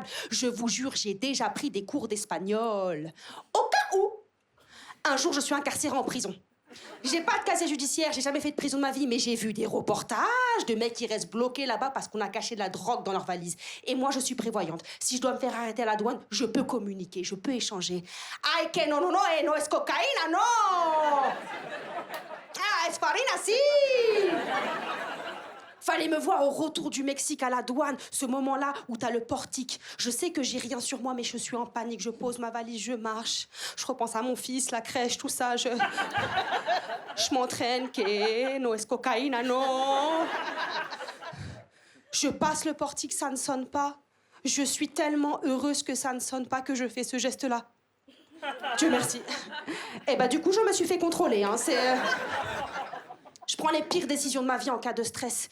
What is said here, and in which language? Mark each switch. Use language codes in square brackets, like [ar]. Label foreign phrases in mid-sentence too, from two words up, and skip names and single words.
[fr] Je vous jure, j'ai déjà pris des cours d'espagnol. Au cas où, un jour, je suis incarcérée en prison. J'ai pas de casier judiciaire, j'ai jamais fait de prison de ma vie, mais j'ai vu des reportages de mecs qui restent bloqués là-bas parce qu'on a caché de la drogue dans leur valise. Et moi, je suis prévoyante. Si je dois me faire arrêter à la douane, je peux communiquer, je peux échanger. [es] Ay, que no, no es cocaïna, no! Ah, es farina, si! [fr] Fallait me voir au retour du Mexique à la douane, ce moment-là où t'as le portique. Je sais que j'ai rien sur moi, mais je suis en panique. Je pose ma valise, je marche. Je repense à mon fils, la crèche, tout ça. Je m'entraîne, [es] que no es cocaïna, [fr] non. Je passe le portique, ça ne sonne pas. Je suis tellement heureuse que ça ne sonne pas que je fais ce geste-là. Dieu merci. Et bah du coup, je me suis fait contrôler, hein. Je prends les pires décisions de ma vie en cas de stress.